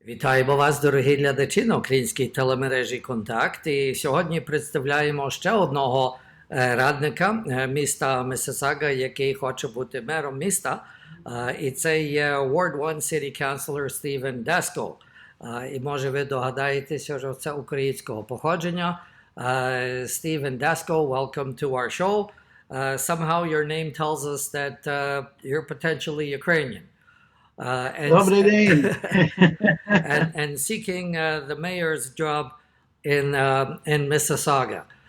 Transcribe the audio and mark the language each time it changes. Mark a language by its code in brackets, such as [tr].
[uk] Вітаємо вас, дорогі глядачі, на українській телемережі «Контакт». І сьогодні представляємо ще одного радника міста Миссисага, який хоче бути мером міста. І це є [en] Ward 1 City Councillor [uk] Стівен Dasko. І може ви догадаєтеся, що це українського походження. [en] Stephen Dasko, welcome to our show. Somehow your name tells us that you're potentially Ukrainian. [uk] Добрий день. [en] and seeking the mayor's job in Mississauga.